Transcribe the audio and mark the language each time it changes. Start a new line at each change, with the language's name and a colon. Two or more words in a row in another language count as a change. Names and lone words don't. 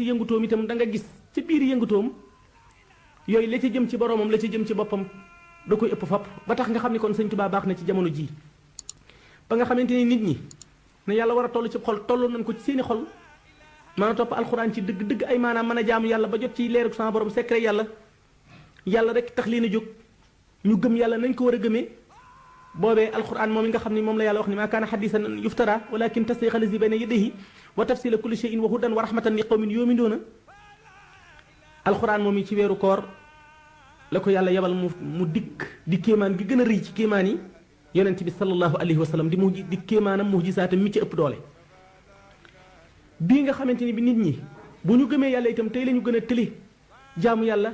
Wolof: yëngutoom itam da nga gis ci biir yëngutoom yooyu la ca jëm ci boroomam la ca jëm ci boppam da koy ëpp fapp ba tax nga xam ni kon Sëñ Tuubaa baax na ci jamono jii ba nga xamante ni nit ñi ne yàlla war a toll ci xol tolloon nañ ko ci seeni xol mën a topp alxuraan ci dëgg ay maanaam mën a jaamu yàlla ba jot ci leerug sama borom secret yàlla rek tax leen a jóg ñu gëm yàlla nañ ko war a gëmee boobee alquran moom yi nga xam ni moom la yàlla wax ni
Arabic: ما كان حديثا يفترى ولكن تصديق الذي بين يديه وتفصيل كل شيء وهدى ورحمة لقوم يؤمنون
Wolof: alquran moom yi ci weeru koor la ko yàlla yebal mu dikk di kéemaan gi gën a rëy ci kéemaan yi yonent bi
Arabic: صلى الله عليه وسلم
Wolof: di kéemaanam mu'jizaatam mi ci ëpp doole bii nga xamante ni bi nit ñi bu ñu gëmee yàlla itam tey la ñu gën a tëli jaamu yàlla